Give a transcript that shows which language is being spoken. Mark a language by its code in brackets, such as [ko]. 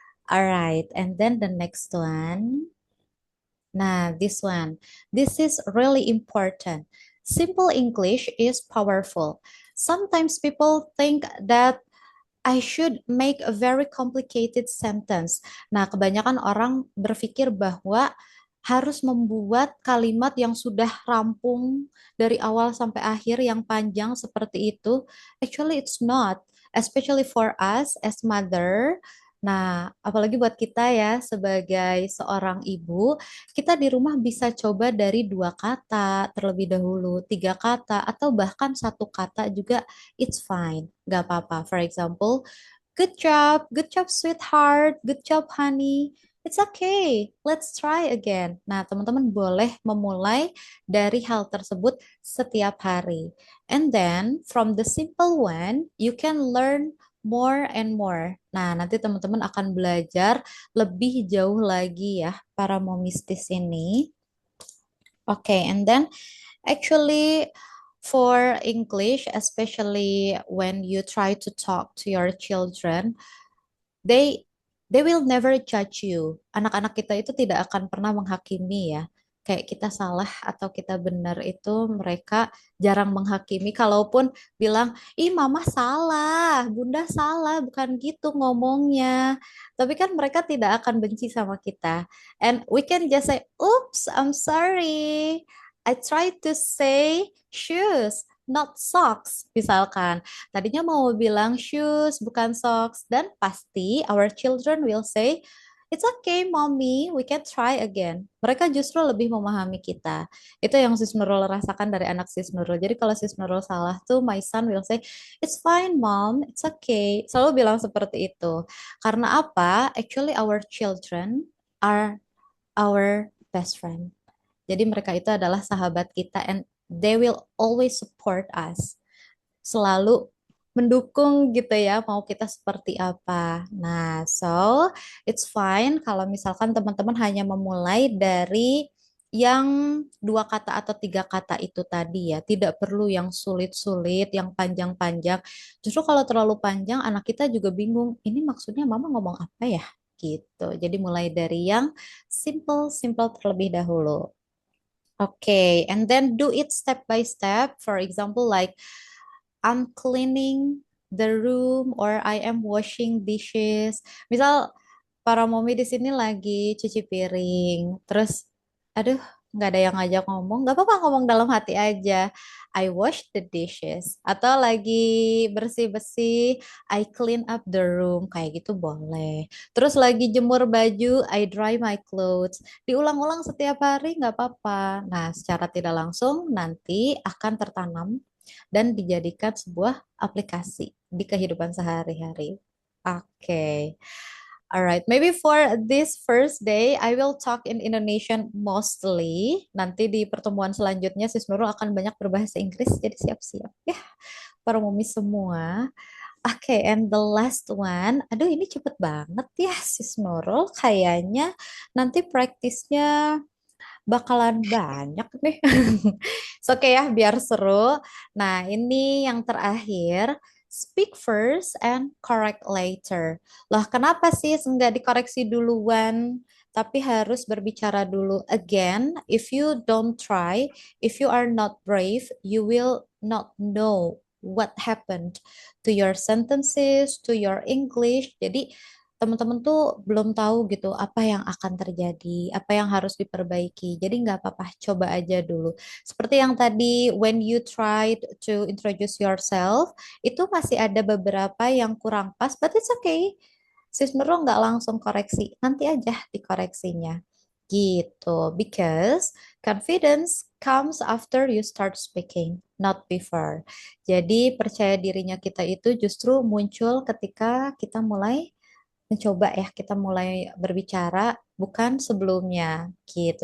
[en] Alright, and then the next one. Nah, this one. This is really important. Simple English is powerful. Sometimes people think that I should make a very complicated sentence. [id] Nah, kebanyakan orang berpikir bahwa harus membuat kalimat yang sudah rampung dari awal sampai akhir yang panjang seperti itu. [en] Actually, it's not. Especially for us as mother. [id] Nah, apalagi buat kita ya sebagai seorang ibu, kita di rumah bisa coba dari dua kata terlebih dahulu, tiga kata, atau bahkan satu kata juga [en] it's fine. [id] Gak apa-apa. [en] For example, good job, sweetheart, good job, honey. It's okay, let's try again. [id] Nah, teman-teman boleh memulai dari hal tersebut setiap hari. [en] And then, from the simple one, you can learn more and more. [id] Nah, nanti teman-teman akan belajar lebih jauh lagi ya, para momis di sini. [en] Okay, and then actually, for English, especially when you try to talk to your children, they they will never judge you. [id] Anak-anak kita itu tidak akan pernah menghakimi ya. Kayak kita salah atau kita benar itu mereka jarang menghakimi. Kalaupun bilang, ih mama salah, bunda salah, bukan gitu ngomongnya. Tapi kan mereka tidak akan benci sama kita. [en] And we can just say, oops, I'm sorry. I tried to say shoes, not socks, [id] misalkan. Tadinya mau bilang [en] shoes, [id] bukan [en] socks. [id] Dan pasti [en] our children will say, it's okay, mommy, we can try again. [id] Mereka justru lebih memahami kita. Itu yang Sis Nurul rasakan dari anak Sis Nurul. Jadi kalau [en] Sis Nurul [id] salah tuh, [en] my son will say, it's fine, mom, it's okay. [id] Selalu bilang seperti itu. Karena apa? [en] Actually, our children are our best friend. [id] Jadi mereka itu adalah sahabat kita [en] and they will always support us. [id] Selalu mendukung gitu ya, mau kita seperti apa. Nah, [en] so it's fine [id] kalau misalkan teman-teman hanya memulai dari yang dua kata atau tiga kata itu tadi ya. Tidak perlu yang sulit-sulit, yang panjang-panjang. Justru kalau terlalu panjang, anak kita juga bingung. Ini maksudnya mama ngomong apa ya? Gitu. Jadi mulai dari yang simple-simple terlebih dahulu. [en] Okay, and then do it step by step. For example, like I'm cleaning the room or I am washing dishes. [id] Misal para mommy di sini lagi cuci piring, terus aduh nggak ada yang ngajak ngomong, nggak apa-apa ngomong dalam hati aja. [en] I wash the dishes [id] atau lagi bersih-bersih, [en] I clean up the room [id] kayak gitu boleh. Terus lagi jemur baju, [en] I dry my clothes. [id] Diulang-ulang setiap hari nggak apa-apa. Nah, secara tidak langsung nanti akan tertanam dan dijadikan sebuah aplikasi di kehidupan sehari-hari. Oke. Okay. [en] Alright, maybe for this first day, I will talk in Indonesian mostly. [id] Nanti di pertemuan selanjutnya, Sis Nurul akan banyak berbahasa Inggris, jadi siap-siap. Ya, para mumi semua. Oke, [en] and the last one. [id] Aduh, ini cepet banget ya, Sis Nurul. Kayaknya nanti praktisnya bakalan banyak nih. Oke ya, biar seru. Nah, ini yang terakhir. [en] Speak first and correct later. [id] Loh, kenapa sih nggak dikoreksi duluan, tapi harus berbicara dulu? [en] Again, if you don't try, if you are not brave, you will not know what happened to your sentences, to your English. [id] Jadi, teman-teman tuh belum tahu gitu apa yang akan terjadi, apa yang harus diperbaiki. Jadi nggak apa-apa, coba aja dulu. Seperti yang tadi, [en] when you tried to introduce yourself, [id] itu masih ada beberapa yang kurang pas, [en] but it's okay. [id] Sis Nurul nggak langsung koreksi, nanti aja dikoreksinya. [en] Gitu, because confidence comes after you start speaking, not before. [id] Jadi percaya dirinya kita itu justru muncul ketika kita mulai mencoba ya, kita mulai berbicara bukan sebelumnya gitu.